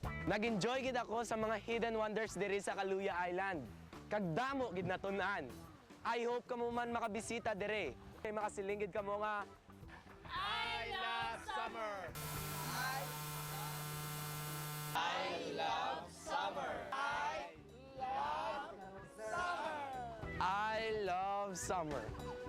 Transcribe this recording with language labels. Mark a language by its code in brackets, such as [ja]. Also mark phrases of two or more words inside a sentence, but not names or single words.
[hil] Nag-enjoy gid ako sa mga [en] hidden wonders [hil] diri sa Kaluya Island. Kagdamo gid natun-an. [en] I hope [hil] kamo man makabisita diri. Kay makasilingid kamo nga [en] I love summer. I love summer.